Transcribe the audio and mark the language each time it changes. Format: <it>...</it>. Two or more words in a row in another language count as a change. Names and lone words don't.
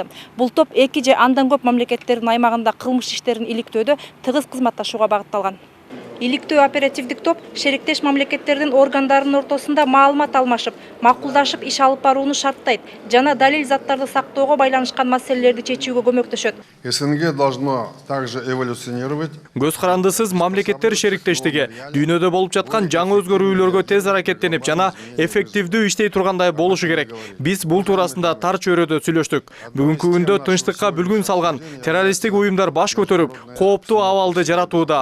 <ky>Бул топ эки же андан көп мамлекеттердин аймагында кылмыш иштерин иликтөөдө тыгыз кызматташууга багытталган. Иликтөө оперативдик топ шериктеш мамлекеттердин органдарынын ортосунда маалымат алмашып, макулдашып иш алып барууну шарттайт жана далил заттарды сактоого байланышкан маселелерди чечүүгө көмөктөшөт.</ky> <ru>СНГ должно также эволюционировать.</ru> <ky>Көз карандысыз мамлекеттер шериктештиги дүйнөдө болуп жаткан жаңы өзгөрүүлөргө тез аракеттенип жана эффективдүү иштей тургандай болушу керек. Биз бул туурасында тар чөйрөдө сүйлөштүк. Бүгүнкү күндө тынчтыкка бүлгүн салган террористтик уюмдар баш көтөрүп, кооптуу абалды жаратууда.</ky>